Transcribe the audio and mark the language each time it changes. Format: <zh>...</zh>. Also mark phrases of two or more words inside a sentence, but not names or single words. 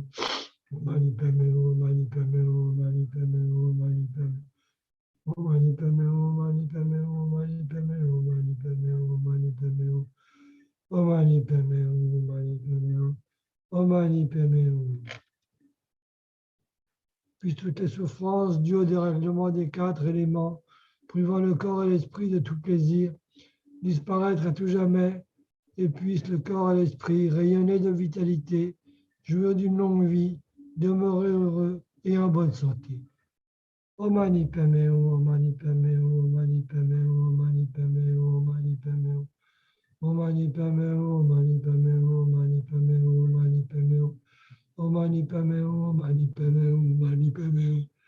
<sa>Mani padme hum, mani padme hum, mani padme hum, mani padme. Om mani padme hum, mani padme hum, mani padme hum, mani padme hum, mani padme hum. Om mani padme hum, mani padme hum. Om mani padme hum.</sa> <fr>Puis toutes les souffrances dues au dérèglement des 4 éléments, privant le corps et l'esprit de tout plaisir, disparaître à tout jamais, et puisse le corps et l'esprit rayonner de vitalité, jouir d'une longue vie, demeurer heureux et en bonne santé.</fr> <sa>Om mani padme hum, om mani padme hum, om mani padme hum, om mani padme hum, om mani padme hum. Om mani padme hum, om mani padme hum, om mani padme hum, om mani padme hum. Om mani padme hum, om mani padme hum, om mani padme hum.</sa>